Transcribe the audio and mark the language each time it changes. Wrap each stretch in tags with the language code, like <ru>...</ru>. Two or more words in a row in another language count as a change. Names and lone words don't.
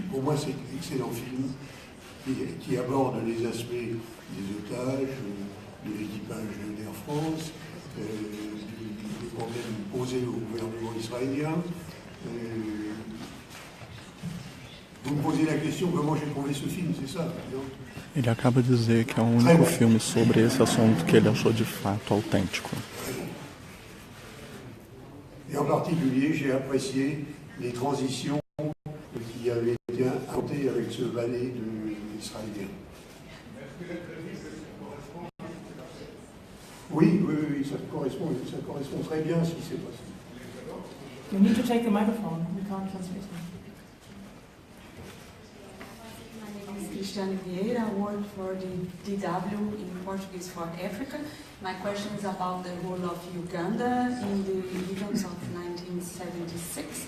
<fr>Pour moi, c'est un excellent film qui aborde les aspects des otages, de l'équipage d'Air France, des problèmes posés au gouvernement israélien. Vous me posez la question comment j'ai trouvé ce film, c'est ça, non?</fr> <pt>Ele acaba de dizer que é o único filme sobre esse assunto que ele achou de fato autêntico.</pt> <fr>Et en particulier, j'ai apprécié les transitions qui avaient été inventées avec ce ballet israélien. Oui, ça correspond très bien à ce qui s'est passé.</fr> <en>You need to take the microphone. We can't transmit. Cristiane Vieira, I work for the DW in Portuguese for Africa. My question is about the role of Uganda in the events of 1976.</en>